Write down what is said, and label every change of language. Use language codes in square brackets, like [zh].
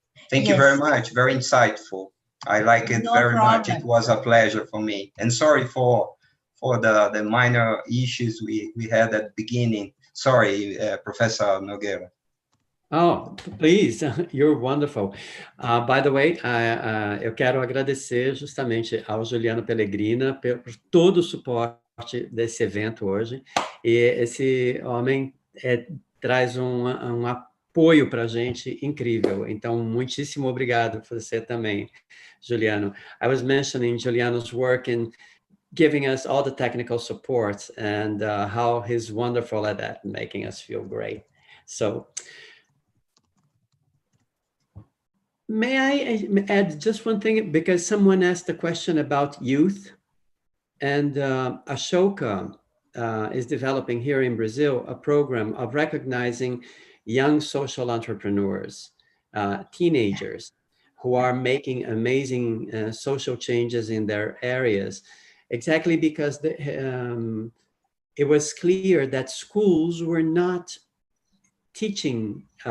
[en] Thank you very much. Very insightful. I like it very much. It was a pleasure for me. And sorry for the minor issues we had at the beginning. Sorry, Professor Nogueira. Oh, please, you're wonderful. By the way, [pt] eu quero agradecer justamente ao Juliano Pellegrina por todo o suporte desse evento hoje. E esse homem traz um apoio para a gente incrível. Então, muitíssimo obrigado você também, Juliano. [en] I was mentioning Juliano's work in giving us all the technical support and how he's wonderful at that, making us feel great. So, may I add just one thing? Because someone asked a question about youth, and Ashoka is developing here in Brazil a program of recognizing young social entrepreneurs, teenagers who are making amazing social changes in their areas, exactly because it was clear that schools were not teaching